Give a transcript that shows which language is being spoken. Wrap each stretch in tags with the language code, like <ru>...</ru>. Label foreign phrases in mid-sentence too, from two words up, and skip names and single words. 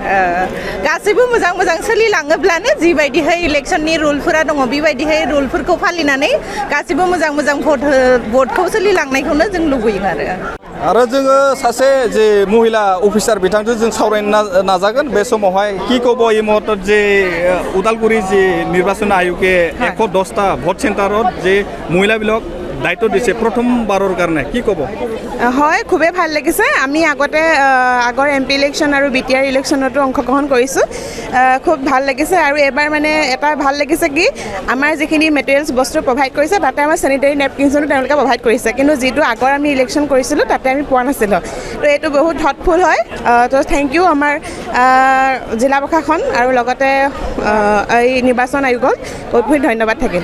<brx>गासैबो मोजां सोलिलाङोब्लानो जिबायदिहाय इलेक्सननि रुलफोरा दङ बेबायदिहाय रुलफोरखौ फालिनानै गासैबो मोजां भटखौ सोलिलांनायखौनो जों लुबैयो आरो आरो जोङो सासे जे महिला अफिसार बिथांजों जों सावरायनो नाजागोन बे समावहाय</brx> <as>কি ক'ব এই মুহূৰ্তত যে ওদালগুৰি যে নিৰ্বাচন আয়োগে 110টা ভোট চেণ্টাৰত যে মহিলাবিলাক দায়িত্ব দিছে প্ৰথমবাৰৰ কাৰণে কি ক'ব হয় খুবেই ভাল লাগিছে আমি আগতে আগৰ এমপি ইলেকশ্যন আৰু বিটিআৰ ইলেকশ্যনতো অংশগ্ৰহণ কৰিছোঁ খুব ভাল লাগিছে আৰু এবাৰ মানে এটা ভাল লাগিছে কি আমাৰ যিখিনি মেটেৰিয়েলছ বস্তু প্ৰভাইড কৰিছে তাতে আমাৰ চেনিটেৰী নেপকিনছনো তেওঁলোকে প্ৰভাইড কৰিছে কিন্তু যিটো আগৰ আমি ইলেকশ্যন কৰিছিলোঁ তাতে আমি পোৱা নাছিলোঁ তো এইটো বহুত থটফুল হয় তো</as> <en>thank you</en> <as>আমাৰ জিলা প্ৰশাসন আৰু লগতে এই নিৰ্বাচন আয়োগক বহুত বহুত ধন্যবাদ থাকিল</as>